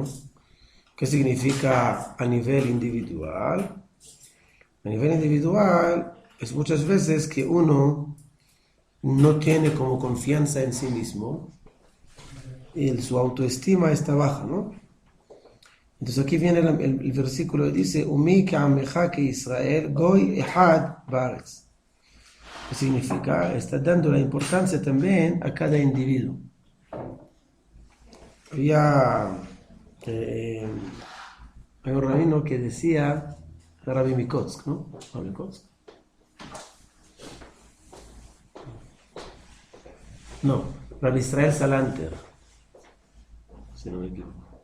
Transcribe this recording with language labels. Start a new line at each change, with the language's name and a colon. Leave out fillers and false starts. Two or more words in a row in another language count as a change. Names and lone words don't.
Spanish: ¿Qué significa a nivel individual? A nivel individual es muchas veces que uno no tiene como confianza en sí mismo y su autoestima está baja, ¿no? Entonces aquí viene el versículo que dice
Hebrew: ומי כעמך
Spanish: que
Hebrew: ישראל גוי אחד בארץ.
Spanish: ¿Qué significa? Está dando la importancia también a cada individuo. Había hay un rabino que decía, Rabbi Mikotsk, ¿no? Rabbi Mikotsk. No, Rabbi Israel Salanter, si no me equivoco.